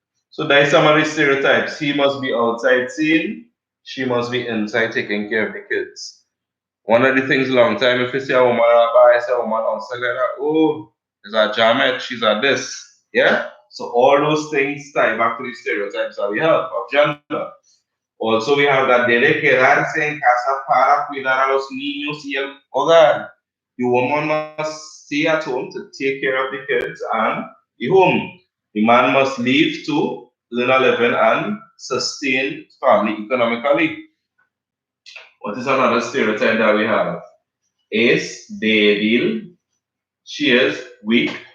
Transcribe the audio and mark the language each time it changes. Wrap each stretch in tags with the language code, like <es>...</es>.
<en>So there's some of the stereotypes. He must be outside seeing, she must be inside taking care of the kids. One of the things long time, if you see a woman at a bar, I say a woman outside like that, oh, is a jamet, she's a this. Yeah? So all those things tie back to the stereotypes that we have of gender. Also, we have that</en> <es>debe quedarse en casa para cuidar a los niños y el hogar.</es> <en>The woman must stay at home to take care of the kids and the home. The man must leave to earn a living and sustain family economically. What is another stereotype that we have?</en> <es>Es débil,</es> <en>she is weak.</en>